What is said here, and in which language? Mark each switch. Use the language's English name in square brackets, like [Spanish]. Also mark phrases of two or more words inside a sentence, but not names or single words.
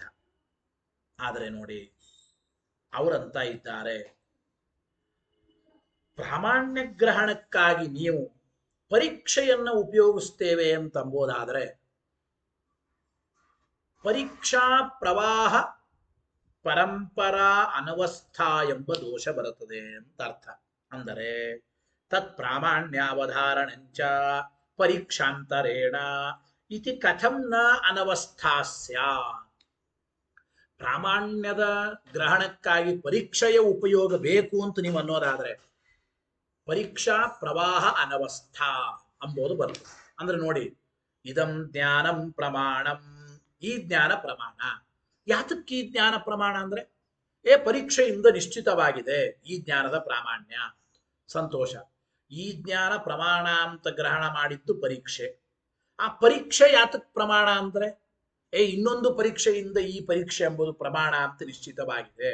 [Kannada] ಆದರೆ ನೋಡಿ, ಅವರಂತ ಇದ್ದಾರೆ, ಪ್ರಾಮಾಣ್ಯ ಗ್ರಹಣಕ್ಕಾಗಿ ನೀವು ಪರೀಕ್ಷೆಯನ್ನು ಉಪಯೋಗಿಸ್ತೇವೆ ಅಂತಂಬೋದಾದರೆ [Sanskrit] ಪರೀಕ್ಷಾ ಪ್ರವಾಹ ಪರಂಪರಾ ಅನವಸ್ಥಾ [Kannada] ಎಂಬ ದೋಷ ಬರುತ್ತದೆ ಅಂತ ಅರ್ಥ. [Sanskrit] ಅಂದರೆ ತತ್ ಪ್ರಾಮಾಣ್ಯಾವಧಾರಣಂಚ ಪರೀಕ್ಷಾಂತರೇಣ ಇತಿ ಕಥಂ ನ ಅನವಸ್ಥಾಸ್ಯ. [Kannada] ಪ್ರಾಮಾಣ್ಯದ ಗ್ರಹಣಕ್ಕಾಗಿ ಪರೀಕ್ಷೆಯ ಉಪಯೋಗ ಬೇಕು ಅಂತ ನೀವು ಅನ್ನೋದಾದ್ರೆ [Sanskrit] ಪರೀಕ್ಷಾ ಪ್ರವಾಹ ಅನವಸ್ಥಾ [Kannada] ಅಂಬೋದು ಬರ್ತದೆ. ಅಂದ್ರೆ ನೋಡಿ, [Sanskrit] ಇದಂ ಜ್ಞಾನಂ ಪ್ರಮಾಣಂ, [Kannada] ಈ ಜ್ಞಾನ ಪ್ರಮಾಣ. ಯಾತಕ್ಕೆ ಈ ಜ್ಞಾನ ಪ್ರಮಾಣ ಅಂದ್ರೆ ಪರೀಕ್ಷೆಯಿಂದ ನಿಶ್ಚಿತವಾಗಿದೆ ಈ ಜ್ಞಾನದ ಪ್ರಾಮಾಣ್ಯ. ಸಂತೋಷ. ಈ ಜ್ಞಾನ ಪ್ರಮಾಣ ಅಂತ ಗ್ರಹಣ ಮಾಡಿದ್ದು ಪರೀಕ್ಷೆ. ಆ ಪರೀಕ್ಷೆ ಯಾತಕ್ ಪ್ರಮಾಣ ಅಂದ್ರೆ ಇನ್ನೊಂದು ಪರೀಕ್ಷೆಯಿಂದ ಈ ಪರೀಕ್ಷೆ ಎಂಬುದು ಪ್ರಮಾಣ ಅಂತ ನಿಶ್ಚಿತವಾಗಿದೆ.